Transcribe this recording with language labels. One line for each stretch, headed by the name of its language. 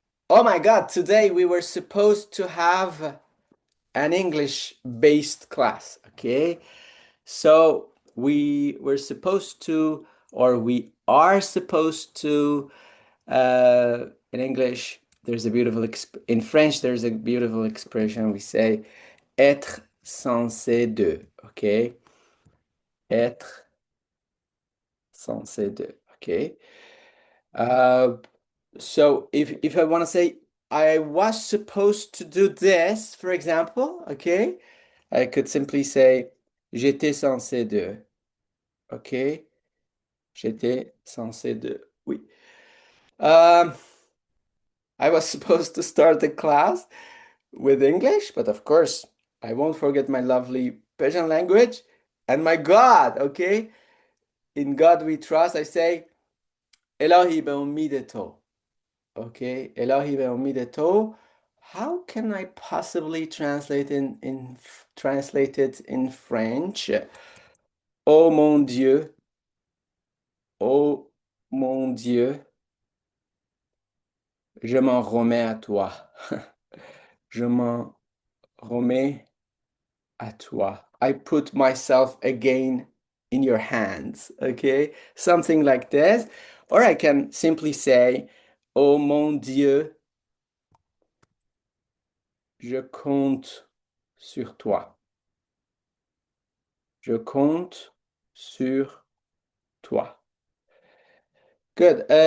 English: Oh my God, today we were supposed to have an English-based class, okay? So we were supposed to, or we are supposed to, in English, in French, there's a beautiful expression. We say
French: être censé de,
English: okay?
French: Être censé de, okay?
English: Uh, So if I want to say I was supposed to do this, for example, okay, I could simply say
French: j'étais censé de,
English: okay,
French: j'étais censé de, oui.
English: Um, I was supposed to start the class with English, but of course I won't forget my lovely Persian language and my God, okay? In God we trust. I say
Persian: Elohi be'umideto.
English: Okay,
Persian: Elohi ve'omideto.
English: How can I possibly translate it in French?
French: Oh mon Dieu, oh mon Dieu, je m'en remets à toi. Je m'en remets à toi.
English: I put myself again in your hands. Okay, something like this. Or I can simply say,
French: oh mon Dieu, je compte sur toi. Je compte sur toi. Good.